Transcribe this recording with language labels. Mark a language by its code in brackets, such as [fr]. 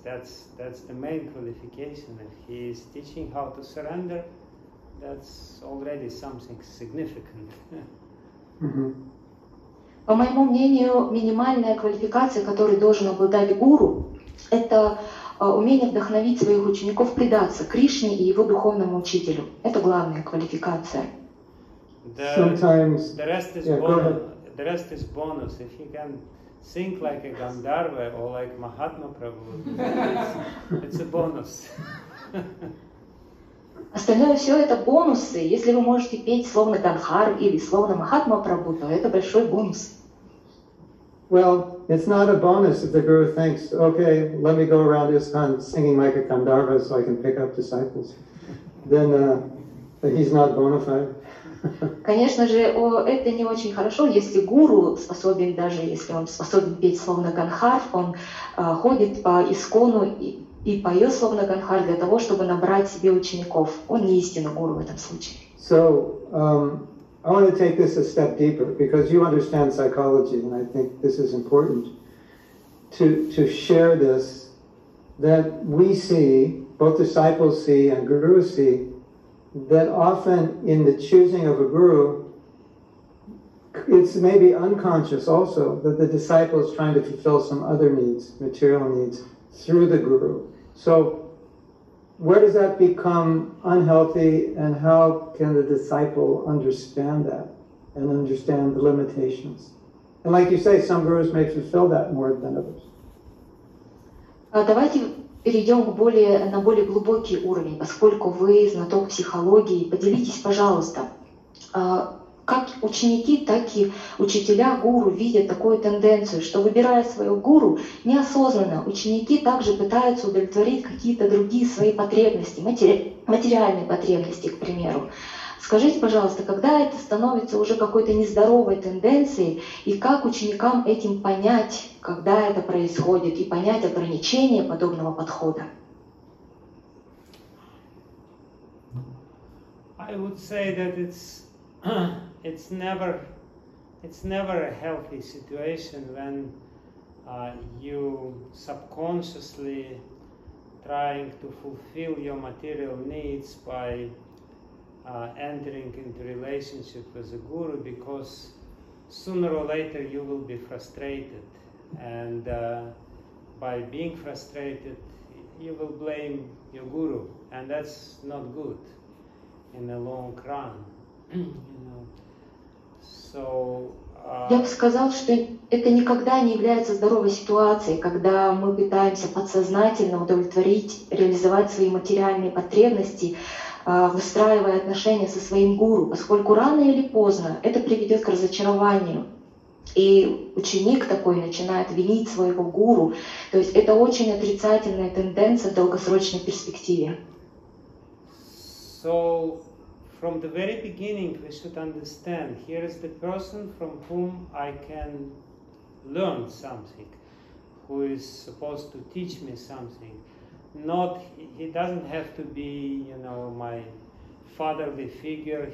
[en] That's the main qualification. If he is teaching how to surrender, that's already something significant. Mm-hmm. [ru] По моему мнению, минимальная квалификация, которой должен обладать гуру, это умение вдохновить своих учеников предаться Кришне и его духовному учителю. Это главная квалификация. [en] The rest is bonus. If you can sing like a Gandharva or like Mahatma Prabhu, it's a bonus. [ru] Остальное все это бонусы. Если вы можете петь словно Ганхар или словно Махатма Прабху, то это большой бонус. [en] Well, it's not a bonus if the guru thinks, okay, let me go around ISKCON singing like a Gandharva so I can pick up disciples. Then he's not bona fide. [ru] Конечно же, это не очень хорошо, если гуру способен, даже если он способен петь словно Ганхар, он ходит по ISKCONу и поет словно Ганхар для того, чтобы набрать себе учеников. Он не истинный гуру в этом случае. [en] So, I want to take this a step deeper because you understand psychology, and I think this is important to share this, that we see, both disciples see and gurus see, that often in the choosing of a guru, it's maybe unconscious also that the disciple is trying to fulfill some other needs, material needs, through the guru. So where does that become unhealthy, and how can the disciple understand that and understand the limitations? And like you say, some gurus may fulfill that more than others. [ru] Давайте перейдем на более глубокий уровень, поскольку вы знаток психологии. Поделитесь, пожалуйста, как ученики, так и учителя, гуру видят такую тенденцию, что, выбирая своего гуру, неосознанно ученики также пытаются удовлетворить какие-то другие свои потребности, материальные потребности, к примеру. Скажите, пожалуйста, когда это становится уже какой-то нездоровой тенденцией, и как ученикам этим понять, когда это происходит, и понять ограничения подобного подхода? [en] I would say that it's never a healthy situation when you subconsciously trying to fulfill your material needs by entering into relationship with a guru, because sooner or later you will be frustrated, and by being frustrated you will blame your guru, and that's not good in the long run. So, [ru] я бы сказал, что это никогда не является здоровой ситуацией, когда мы пытаемся подсознательно удовлетворить, реализовать свои материальные потребности, выстраивая отношения со своим гуру, поскольку рано или поздно это приведет к разочарованию. И ученик такой начинает винить своего гуру. То есть это очень отрицательная тенденция в долгосрочной перспективе. [en] So, from the very beginning, we should understand, here is the person from whom I can learn something, who is supposed to teach me something. Not, he doesn't have to be, my fatherly figure.